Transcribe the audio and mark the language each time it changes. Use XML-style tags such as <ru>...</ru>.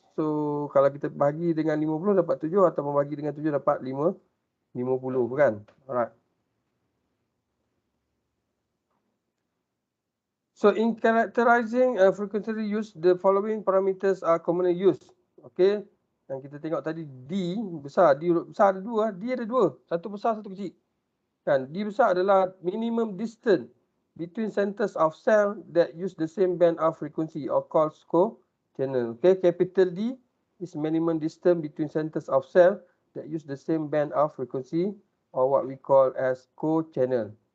<ms>So kalau kita bahagi dengan 50 dapat 7 atau membagi dengan 7 dapat 50 kan.</ms> <en>Alright. So in characterizing frequency use, the following parameters are commonly used. Okay.</en> <ms>Yang kita tengok tadi D besar, D besar ada dua, D ada dua, satu besar satu kecil. Kan, D besar adalah</ms> <en>minimum distance between centers of cell that use the same band of frequency or called co-channel. Okay, capital D is minimum distance between centers of cell that use the same band of frequency or what we call as co-channel.</en>